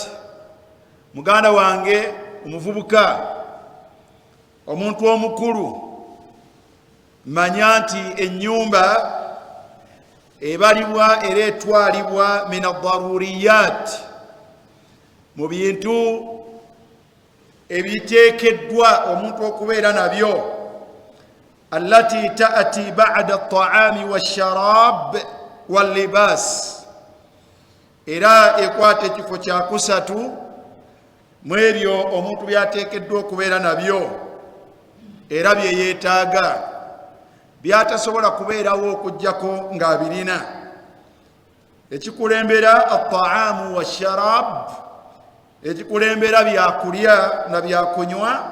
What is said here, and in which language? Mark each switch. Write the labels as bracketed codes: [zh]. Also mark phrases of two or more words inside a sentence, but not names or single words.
[lg] Muganda wange omuvubuka, omuntu omukulu, manya nti ennyumba ebalibwa era etwalibwa [ar] من الضروريات, [lg] mu bintu ebiteekeddwa omuntu okubeera nabyo, [ar] التي تأتي بعد الطعام والشراب واللباس, [lg] era ekwata ekifo kya kusatu mu ebyo omuntu byateekeddwa okubeera nabyo era bye yeetaaga, byatasobola kubeerawo okujjako ng'abirina. Ekikulembera [ar] الطعام والشراب, [lg] ekikulembera byakulya na byakunywa.